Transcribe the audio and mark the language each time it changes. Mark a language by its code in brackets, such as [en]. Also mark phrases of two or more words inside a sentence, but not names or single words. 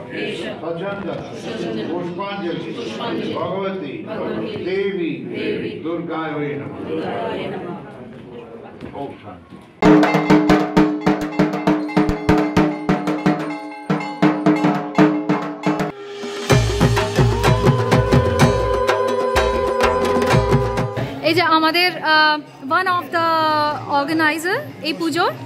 [sa] सचंदन पुष्पांजलि भगवती देवी दुर्गायै नमः. ओम शांति. [bn] এই যে আমাদের [en] one of the organizer [bn] এই পুজোর